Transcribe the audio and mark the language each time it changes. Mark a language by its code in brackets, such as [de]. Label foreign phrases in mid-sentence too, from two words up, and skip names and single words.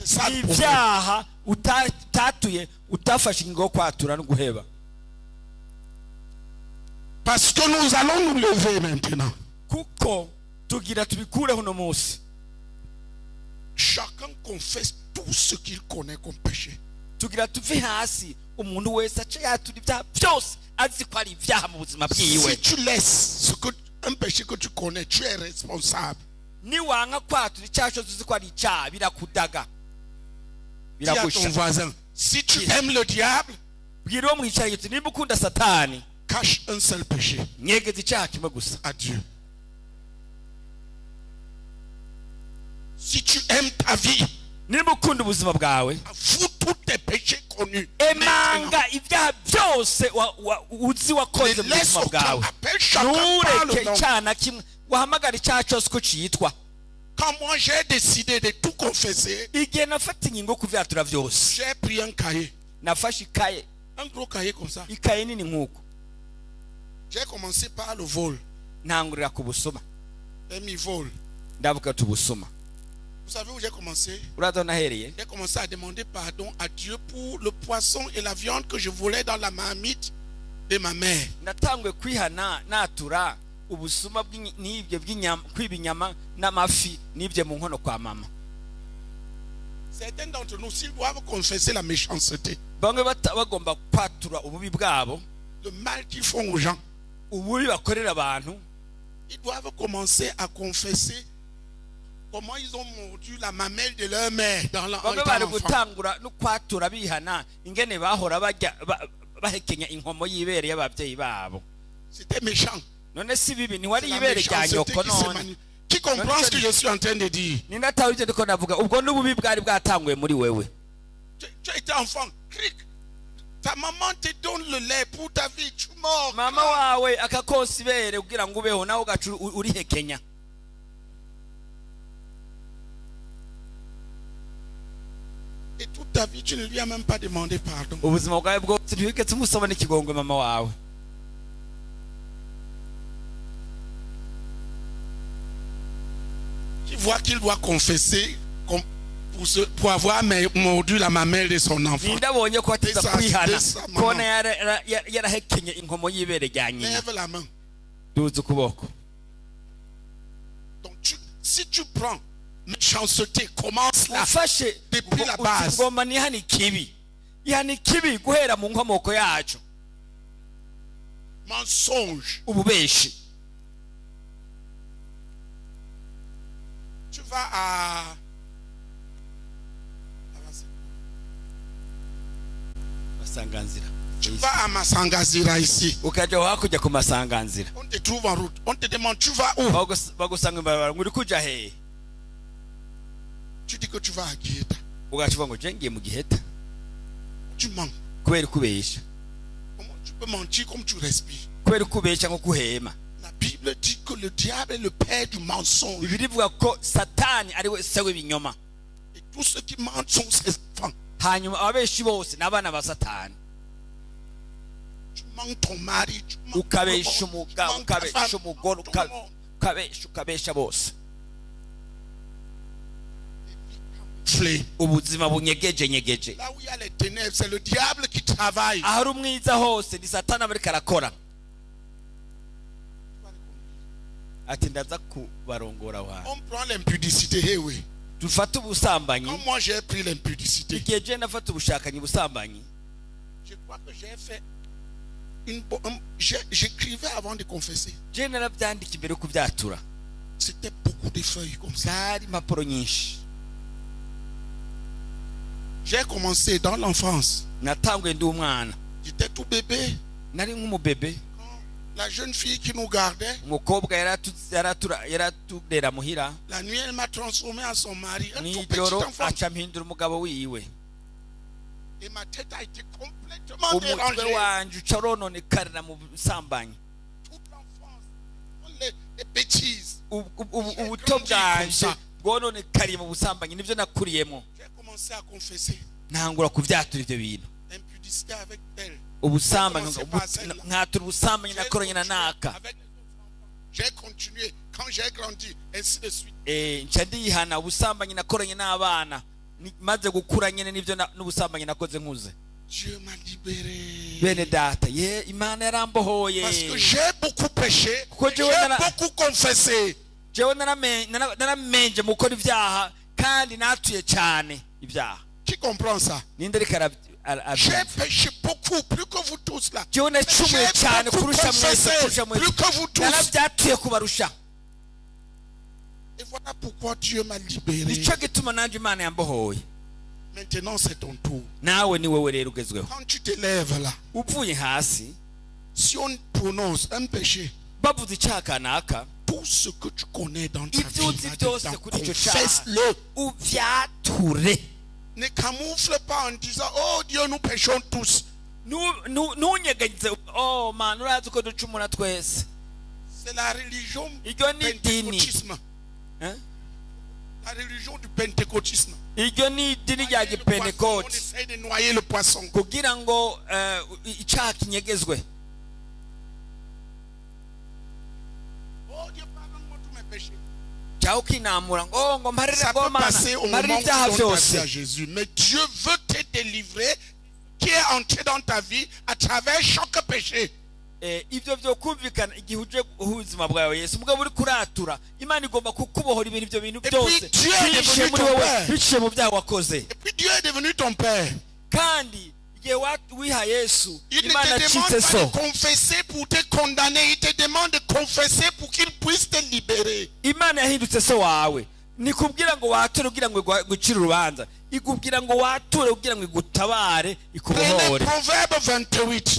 [fr] Ça, le [rn] ibyaha utatuye utafashe ingo yo kwatura no guheba. [fr] Parce que nous allons nous lever maintenant. [rn] kuko tugira tubikureho uno munsi. [fr] Chacun confesse tout ce qu'il connaît comme péché. [rn] tugira tuve hasi umuntu wese ace yatura ibyaha byose azi ko ari ibyaha mu buzima bwiwe. [fr] Si tu laisses un péché que tu connais, tu es responsable. [rn] niwanka kwatura icyaha cyose uzi ko ari icyaha birakudaga [fr] Dis à ton [rn] biragusha. [fr] voisin, si tu aimes le diable, [rn] bwira uwo mwicaranye uti nimba ukunda satani [fr] cache un seul péché [rn] nyegeza icyaha kimwe gusa. [fr] à Dieu. Si tu aimes ta vie, [rn] nimba ukunda ubuzima bwawe [fr] avoue tous tes péchés connus. [rn] emanga ibyaha byose uzi wakoze [fr] Ne [rn] mu [fr] laisse [rn] buzima [fr] aucun [rn] bwawe. [fr] appel, chacun parle [rn] ntureke [fr] non. [rn] icyaha na kimwe wahamagara icyaha cyose uko cyitwa. [fr] Quand moi j'ai décidé de tout confesser, [rn] igihe nafata ingingo yo kuvyatura byose [fr] j'ai pris un cahier, [rn] nafashe ikaye [fr] un gros cahier comme ça. [rn] ikaye nini nk'uko [fr] J'ai commencé par le vol, [rn] ntangurira ku busuma [fr] demi-vol. [rn] ndavuga ati ubusuma. [fr] Vous savez où j'ai commencé? [rn] uraza nahereye [fr] J'ai commencé à demander pardon à Dieu pour le poisson et la viande que je volais dans la marmite de ma mère. [rn] natanguye kwihana natura ubusuma n'ibyo bw'inyama kwiba inyama n'amafi n'ibyo mu nkono kwa mama. [fr] Certains d'entre nous, s'ils doivent confesser la méchanceté, [rn] bamwe bagomba kwatura ububi bwabo, [fr] le mal qu'ils font aux gens, [rn] ububi bakorera abantu, [fr] ils doivent commencer à confesser comment ils ont mordu la mamelle de leur mère dans [rn] bamwe bari [fr] l'enfant. [rn] gutangura no kwatura bihana ingene bahora bahekenya inkomo y'ibere y'ababyeyi babo. [fr] C'était méchant. [rn] none si bibi [fr] C'est [rn] ntiwari [fr] la [rn] ibere rya [fr] méchanceté [rn] nyoko [fr] qui se [rn] none. [fr] Qui comprend ce que je suis en train de dire? [rn] ninde atawe ibyo ndiko navuga ubwo n'ububi bwari bwatanguye muri wewe. [fr] Tu as été enfant, cric. Ta maman te donne le lait pour ta vie, tu mords. [rn] mama wawe akakonsa ibere kugira ngo ubeho nawe ugacu urihekenya. [fr] Et toute ta vie, tu ne lui as même pas demandé pardon. [rn] ubuzima bwawe bwose ntiwigeze umusaba n'ikigongwe mama wawe. [fr] Tu vois qu'il doit confesser pour avoir mordu la mamelle de son enfant. [rn] ninde abonye ko ateza Desa- kwihana desa mama. kona yarahekenye inkomo y'ibere rya nyina. [fr] Lève la main. [rn] duza ukuboko. [fr] Donc si tu prends méchanceté, commence là. [rn] ufashe [fr] Depuis la base. [rn] ngoma nihana ikibi ihana ikibi guhera mu nkomoko yacu. [fr] Mensonge. [rn] ububeshi [fr] Tu vas à... [rn] masanganzira. [fr] Tu vas à Masangazira ici. [rn] ukajya hakurya ku masanganzira [fr] On te trouve en route. On te demande, tu vas où? [rn] bagusanga imbabara ngo uri kuja hehe. [fr] Tu dis que tu vas à Guieta. [rn] ugacuva ngo je ngiye mu Giheta [fr] Tu mens. [rn] kubera ukubesha. [fr] Comment tu peux mentir comme tu respires? [rn] kubera ukubesha nko kuhema. [fr] La Bible dit que le diable est le père du mensonge. [rn] Bibiliya ivuga ko satani ari we se w'ibinyoma, [fr] Et tous ceux qui mentent sont ses enfants. [rn] hanyuma ababeshi bose ni abana ba satani. [fr] Tu mens ton mari, tu mens [rn] ukabesha [fr] tout le monde, tu [rn] umugabo [fr] mens ta [rn] ukabesha [fr] femme, [rn] umugore [fr] tout le monde. [rn] ukabesha bose. [fr] camouflé. [rn] ubuzima bunyegeje nyegeje. [fr] Là où il y a les ténèbres, c'est le diable qui travaille. [rn] ahari umwiza hose ni satani aba ariko arakora. ati ndaza kubarongora wawe. [fr] On prend l'impudicité, eh oui. [rn] dufate ubusambanyi. [fr] Quand moi j'ai pris l'impudicité, [rn] igihe je nafata ubushakanyi busambanyi, [fr] je crois que j'ai fait j'écrivais avant de confesser. [rn] je narabyandika imbere yo kubyatura. [fr] C'était beaucoup de feuilles comme ça. [rn] zari impapuro nyinshi. [fr] J'ai commencé dans l'enfance. [rn] natanguye ndi umwana, [fr] J'étais tout bébé. [rn] nari nk'umubebe. [fr] Quand la jeune fille qui nous gardait, [rn] umukobwa yaratudera muhira, [fr] la nuit, elle m'a transformé en son mari. Un tout petit [rn] nijoro [fr] enfant. [rn] aca mpindura umugabo wiwe. [fr] Et ma tête a été complètement [rn] umutwe [fr] dérangée. [rn] wanje uca urononekarira mu busambanyi. [fr] Toute l'enfance, les bêtises. [rn] ubuto bwanje bwononekariye mu busambanyi, nibyo nakuriyemo. [fr] J'ai commencé à confesser. [rn] ntangura kubyatura ibyo bintu. [fr] L'impudicité avec elle. [rn] ubusambanyi nkatura ubusambanyi nakoranye na naka. [fr] Avec les autres enfants. J'ai continué. Quand j'ai grandi, ainsi de suite. [rn] nca ndihana ubusambanyi nakoranye n'abana, maze gukura nyene nibyo n'ubusambanyi nakoze nkuze. [fr] Dieu m'a libéré. [rn] bene data, ye imana yarambohoye. [fr] Parce que j'ai beaucoup péché. [rn] Kuko [fr] J'ai [rn] jewe [fr] beaucoup confessé. [rn] jewe naramenje mu gukora ibyaha kandi natuye cyane ibyaha. [fr] Qui comprend ça? [rn] ninde ariko [fr] J'ai péché beaucoup, plus que vous tous là. [rn] jewe nacumuye cyane [fr] J'ai beaucoup [rn] kurusha mwese, kurusha [fr] confessé, plus que vous tous. [rn] narabyatuye kubarusha. [fr] Et voilà pourquoi Dieu m'a libéré. [rn] nicyo gituma nanjye imana yambohoye. [fr] Maintenant, c'est ton tour. [rn] nawe ni wowe rero ugezweho. [fr] Quand tu te lèves là, [rn] uvuye hasi [fr] si on prononce un péché, [rn] bavuze icyaha kanaka, [fr] tout ce que tu connais dans ta [rn] ibyo [fr] vie, [rn] uzi [fr] là-dedans, [rn] byose kuri icyo cyaha [fr] confesse-le. [rn] ubyature. [fr] Ne camoufle pas en disant, oh Dieu, nous péchons tous. [rn] ntunyegagize, [en] oh man [rn] urazi ko ducumura twese. [fr] C'est la religion [rn] iryo ni idini. [fr] pentecôtisme. Hein? La religion du pentecôtisme. [rn] iryo ni idini rya [fr] On [rn] gipentekoti, [fr] essaie de noyer le poisson. [rn] kugira ngo icyaha kinyegezwe. [fr] Oh Dieu, pardonne-moi tous mes péchés. [rn] cyangwa ukinamura ngo mparire [fr] Ça peut [rn] Mana, [fr] passer au moment [rn] mparire [fr] où tu [rn] ibyaha [fr] donnes ta vie [rn] byose. [fr] à Jésus. Mais Dieu veut te délivrer, qui est entré dans ta vie à travers chaque péché. [rn] ibyo byo kumvikana igihe uje ubuzima bwawe Yesu mugabo uri kuratura, Imana igomba kukubohora ibyo bintu byose [fr] Dieu est [rn] biciye [fr] devenu [rn] muri [fr] ton [rn] wowe, [fr] père. [rn] biciye mu byaha wakoze. [fr] Et puis Dieu est devenu ton Père. [rn] kandi igihe wiha Yesu, [fr] Il ne [rn] Imana [fr] te demande [rn] acitse [fr] pas [rn] so. [fr] de confesser pour te condamner. Il te demande de confesser pour qu'il puisse te libérer. [rn] Imana yahindutse so wawe, nikubwira ngo wature kugira ngo gucira urubanza, ikubwira ngo wature kugira ngo igutabare, [fr] Prenez [rn] ikubohore. [fr] Proverbe 28,